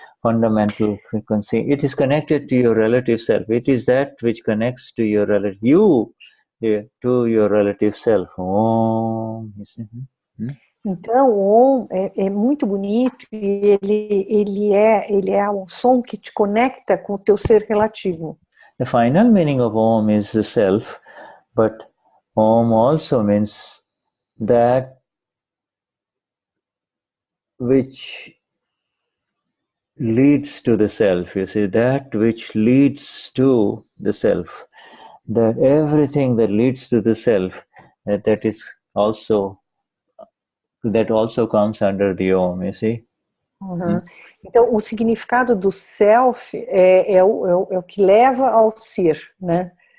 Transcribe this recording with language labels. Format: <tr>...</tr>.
<en>It is connected to your relative self. It is that which connects to your relative to your relative self. Om.</en> <pt>Então, o Om é muito bonito e ele é um som que te conecta com o teu ser relativo.</pt> <en>The final meaning of Om is the self, but Om also means that which leads to the self, you see, that which leads to the self, that everything that leads to the self, that is also that also comes under the Om, you see. Uhum.</en> <pt>Então, o significado do self é o que leva ao ser, né?</pt>